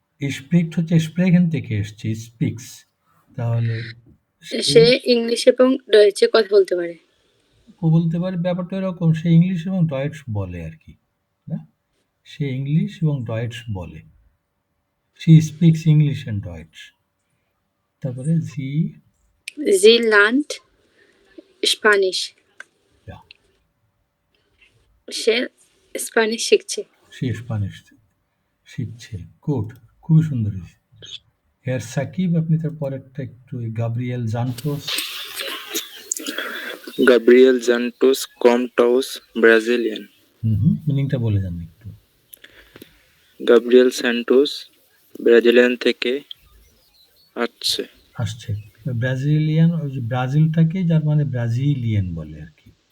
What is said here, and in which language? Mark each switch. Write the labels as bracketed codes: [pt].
[bn] স্প্রিক্ট হচ্ছে স্প্রেখেন থেকে এসছে, স্পিক্স, তাহলে সে ইংলিশ এবং ডয়েচে কথা বলতে পারে। বলতে পারে, ব্যাপারটা এরকম, সে ইংলিশ এবং ডয়েটস বলে আর কি, না? সে ইংলিশ এবং ডয়েটস বলে, [en] she speaks English and Deutsch। [bn] তারপরে [de] sie lernt স্প্যানিশ। [bn] সে স্প্যানিশ শিখছে। সে স্প্যানিশ শিখছে। গুড, খুবই সুন্দর। হেয়ার সাকিব, আপনি তার পরেরটা একটু, Gabriel জান্টোস। [de] Gabriel Santos kommt aus Brasilien. [bn] মিনিংটা বলে যান একটু। Gabriel Santos ব্রাজিলিয়ান থেকে আসছে। ব্রাজিলিয়ান, ওই যে ব্রাজিলটাকে যার মানে ব্রাজিলিয়ান বলে আর কি,